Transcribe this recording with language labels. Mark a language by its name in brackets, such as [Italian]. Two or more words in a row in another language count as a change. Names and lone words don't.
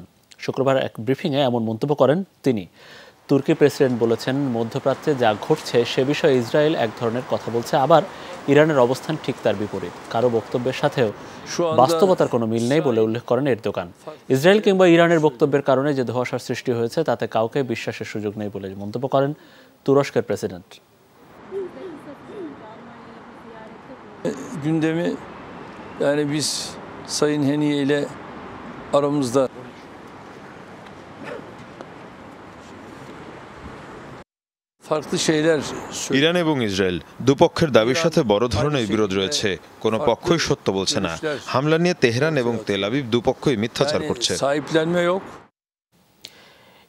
[Bangla] শুক্রবার এক ব্রিফিংয়ে এমন মন্তব্য করেন তিনি। তুর্কি প্রেসিডেন্ট বলেছেন, মধ্যপ্রাচ্যে যা ঘটছে সে বিষয়ে ইসরায়েল এক ধরনের কথা বলছে, আবার ইরানের অবস্থান ঠিক তার বিপরীত। কারো বক্তব্যের সাথেও বাস্তবতার কোনো মিল নেই বলে উল্লেখ করেন এরদোগান। ইসরায়েল কিংবা ইরানের বক্তব্যের কারণে যে ধোঁয়াশার সৃষ্টি হয়েছে তাতে কাউকে বিশ্বাসের সুযোগ নেই বলে মন্তব্য করেন তুরস্কের প্রেসিডেন্ট। [Turkish] Gündemi yani biz Sayın Heniye ile aramızda [Bangla] ইরান এবং ইসরায়েল দুপক্ষের দাবির সাথে বড় ধরনের বিরোধ রয়েছে। কোনো পক্ষই সত্য বলছে না। হামলা নিয়ে তেহরান এবং তেল আবিব দুপক্ষই মিথ্যাচার করছে।